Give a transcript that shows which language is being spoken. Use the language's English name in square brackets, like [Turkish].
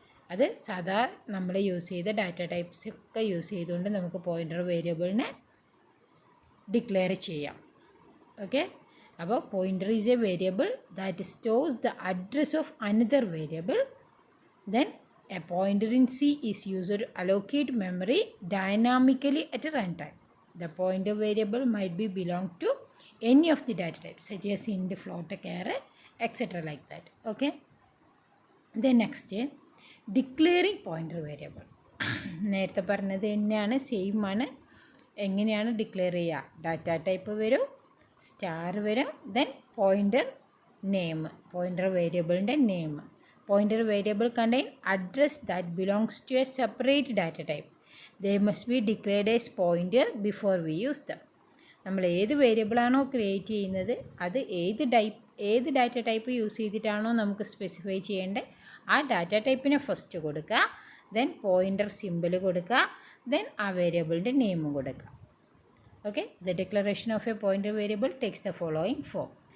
[Malayalam] അത് സാധാ നമ്മൾ യൂസ് ചെയ്ത ഡാറ്റ ടൈപ്സ് ഒക്കെ യൂസ് ചെയ്തുകൊണ്ട് നമുക്ക് പോയിൻ്റർ വേരിയബിളിനെ ഡിക്ലെയർ ചെയ്യാം. [English] Okay, അപ്പോൾ pointer is a variable that stores the address of another variable. Then a pointer in C is used to allocate memory dynamically at run time. The pointer variable might be belong to any of the data types such as int, float, char, etc. like that. Okay. Then next, declaring pointer variable. [Malayalam] നേരത്തെ പറഞ്ഞത് തന്നെയാണ്, same ആണ്. എങ്ങനെയാണ് declare ചെയ്യുക? Data type വരും, star വരും, then pointer name, pointer വേരിയബിളിൻ്റെ name. [English] Pointer variable contain address that belongs to a separate data type. They must be declared as pointer before we use them. [Malayalam] നമ്മൾ ഏത് വേരിയബിളാണോ create ചെയ്യുന്നത് അത് ഏത് data type use ചെയ്തിട്ടാണോ നമുക്ക് specify ചെയ്യേണ്ടത് ആ data ടൈപ്പിനെ first കൊടുക്കുക, then pointer simple കൊടുക്കുക, ദെൻ ആ വേരിയബിളിൻ്റെ നെയിമും കൊടുക്കുക. [English] Okay, the declaration of a pointer variable takes the following form.